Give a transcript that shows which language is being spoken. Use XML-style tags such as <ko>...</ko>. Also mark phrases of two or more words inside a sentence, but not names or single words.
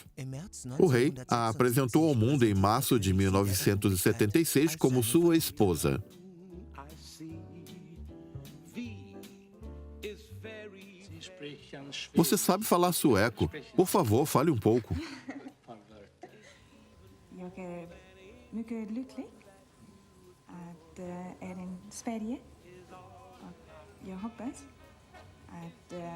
<pt>O rei a apresentou ao mundo em março de 1976 como sua esposa. Você sabe falar sueco. Por favor, fale um pouco.</pt> <sv>Jag är mycket lycklig att är i Sverige. Och jag hoppas att...</sv>